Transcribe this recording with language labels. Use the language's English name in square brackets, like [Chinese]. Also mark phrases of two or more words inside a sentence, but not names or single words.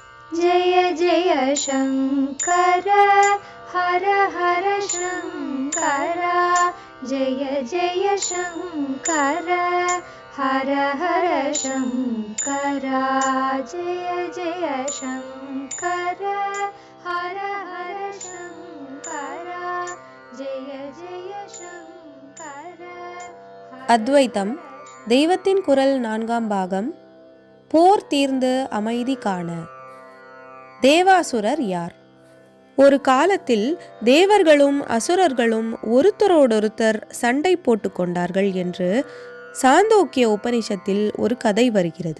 [Sanskrit] जय जय शङ्कर हर हर शङ्कर जय जय शङ्कर हर हर शङ्कर जय जय शङ्कर हर हर शङ्कर जय जय शङ्कर. [Tamil] அத்வைத்தம் தெய்வத்தின் குரல் 4ஆம் பாகம். போர் தீர்ந்து அமைதி காண. தேவாசுரர் யார்? ஒரு காலத்தில் தேவர்களும் அசுரர்களும் ஒருத்தரோடொருத்தர் சண்டை போட்டு கொண்டார்கள் என்று சாந்தோக்கிய உபனிஷத்தில் ஒரு கதை வருகிறது.